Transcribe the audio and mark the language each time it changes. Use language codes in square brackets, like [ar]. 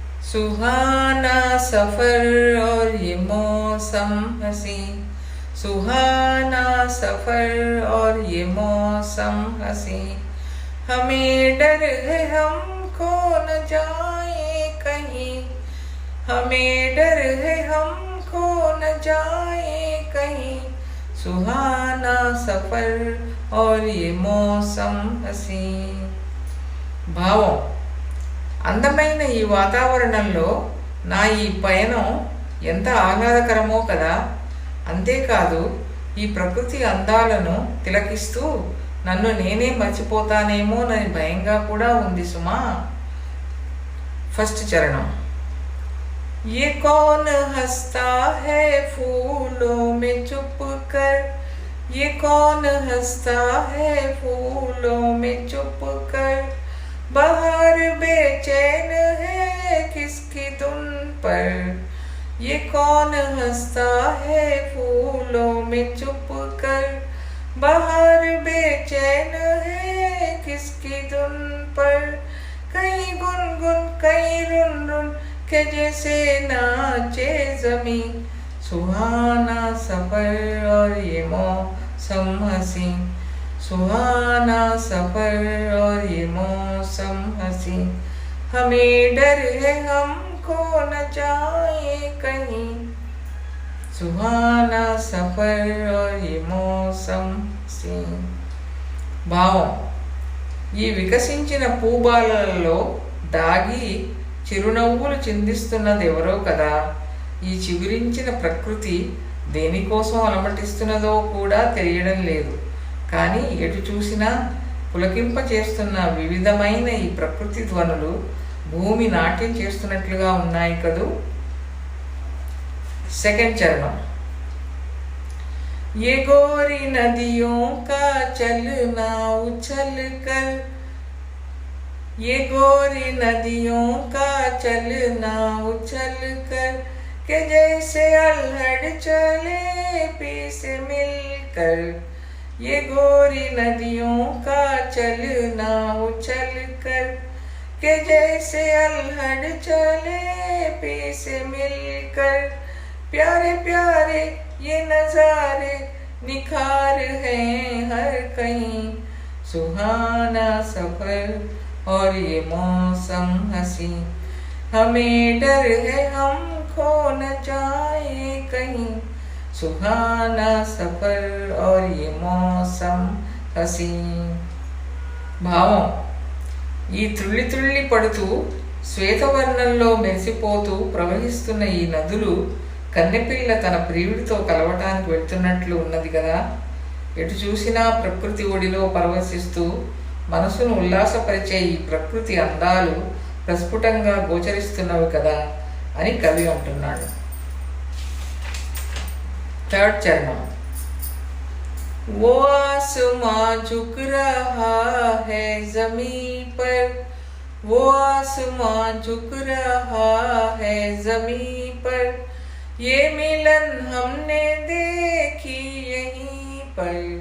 [hi] सुहाना सफर और ये मौसम हसी, सुहाना सफर और ये मौसम हसी, हमें डर है हमको न जाए कहीं, हमें डर है हमको न जाए कहीं, सुहाना सफर और ये मौसम हसी. [te] భావం. అందమైన ఈ వాతావరణంలో నా ఈ పయనం ఎంత ఆహ్లాదకరమో కదా. అంతేకాదు ఈ ప్రకృతి అందాలను తిలకిస్తూ నన్ను నేనే మర్చిపోతానేమోనని భయంగా కూడా ఉంది సుమా. ఫస్ట్ చరణం. [hi] ये कौन हंसता है फूलों में चुप कर, ये कौन हंसता है फूलों में चुप कर, बाहर बेचैन है किसकी धुन पर, ये कौन हंसता है फूलों में चुप कर, बाहर बेचैन है किसकी धुन पर, कहीं गुनगुन कहीं रुन रुन के जैसे नाचे जमी, सुहाना सफर और ये मौसम हसी, सुहाना सफर और ये मौसम हसी, हमें डर है हमको न जाए कहीं, सुहाना सफर और ये मौसम हसी. [te] భావం. ఈ వికసించిన పూబాలలో దాగి చిరునవ్వులు చిందిస్తున్నది ఎవరో కదా. ఈ చిగురించిన ప్రకృతి దేనికోసం అలమటిస్తున్నదో కూడా తెలియడం లేదు. కానీ ఎటు చూసినా పులకింప చేస్తున్న వివిధమైన ఈ ప్రకృతి ధ్వనులు భూమి నాట్యం చేస్తున్నట్లుగా ఉన్నాయి కదూ. సెకండ్ చరణం. [hi] ये गोरी नदियों का चलना उछल कर, ये गोरी नदियों का चलना उछल कर, के जैसे अल्हड़ चले पी से मिलकर, ये गोरी नदियों का चलना उछल कर, के जैसे अल्हड़ चले पी से मिलकर, प्यारे प्यारे ये नजारे निखार हैं हर कहीं, सुहाना सफर और ये मौसम हसी, हमें डर है हमको न जाए कहीं, सुहाना सफर और ये मौसम हसी. [te] భావం. ఈ త్రుళ్ళి త్రుళ్ళి పడుతూ శ్వేతవర్ణంలో మెరిసిపోతూ ప్రవహిస్తున్న ఈ నదులు కన్నెపిల్ల తన ప్రియుడితో కలవటానికి వెళ్తున్నట్లు ఉన్నది కదా. ఎటు చూసినా ప్రకృతి ఒడిలో పరవశిస్తూ మనసును ఉల్లాసపరిచే ఈ ప్రకృతి అందాలు ప్రస్ఫుటంగా గోచరిస్తున్నవి కదా అని కవి అంటున్నాడు. థర్డ్ చరణం. [hi] वो आसमां झुक रहा है जमीन पर, वो आसमां झुक रहा है जमीन पर, ये मिलन हमने देखी यहीं पर,